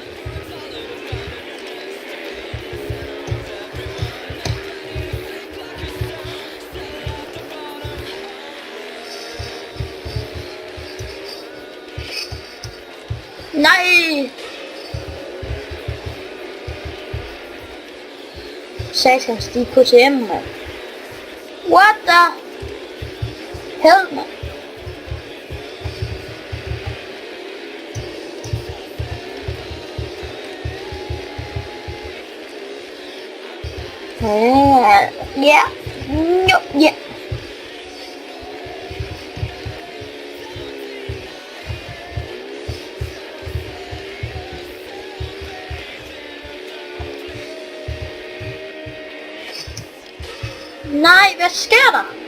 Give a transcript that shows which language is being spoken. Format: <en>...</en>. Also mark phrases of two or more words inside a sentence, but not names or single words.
<da>Nej! Satans, de KTM, man.</da> <en>What the hell, man?</en> <da>Ja. Nej, hvad sker der?</da>